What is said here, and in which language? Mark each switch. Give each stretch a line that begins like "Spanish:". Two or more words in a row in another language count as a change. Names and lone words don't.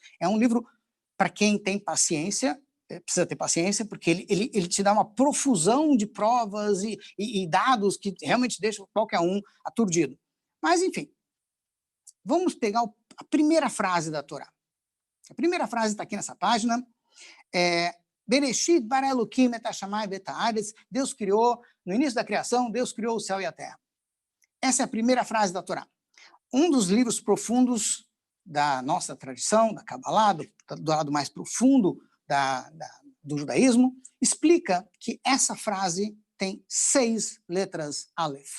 Portuguese: É um livro, para quem tem paciência, precisa ter paciência, porque ele te dá uma profusão de provas e dados que realmente deixam qualquer um aturdido. Mas, enfim, vamos pegar a primeira frase da Torá. A primeira frase está aqui nessa página,
Hebrew: Bereshit bara Elokim et hashamayim ve'et haaretz,
Portuguese: Deus criou, no início da criação, Deus criou o céu e a terra. Essa é a primeira frase da Torá. Um dos livros profundos da nossa tradição, da Kabbalah, do lado mais profundo do judaísmo, explica que essa frase tem 6 letras Aleph.